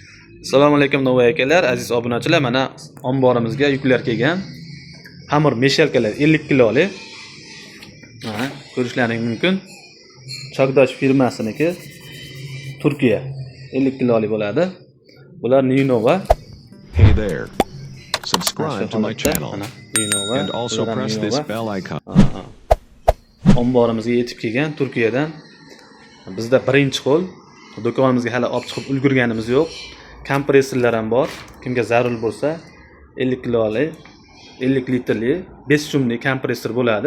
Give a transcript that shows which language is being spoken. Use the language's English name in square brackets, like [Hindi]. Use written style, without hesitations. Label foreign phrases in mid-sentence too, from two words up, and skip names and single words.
[Uzbek] Assalomu alaykum Novvoy akalar, aziz obunachilar. Mana omborimizga yuklar kelgan. Xamir meshalkalar 50 kilolik. Mana ko'rishlaringiz mumkin. Chagdash firmasiniki Turkiya 50 kilolik bo'ladi. Bular Ninova. [English] Hey there. Subscribe to my channel Ninova. and also press this bell icon. [Uzbek] Omborimizga yetib kelgan Turkiyadan. Bizda birinchi qo'l. Do'konimizga hali olib chiqib ulgurganimiz yo'q. Kompressorlar ham bor. Kimga zarur bo'lsa 50 kilolik, 50 litrli 5 shumli kompressor bo'ladi.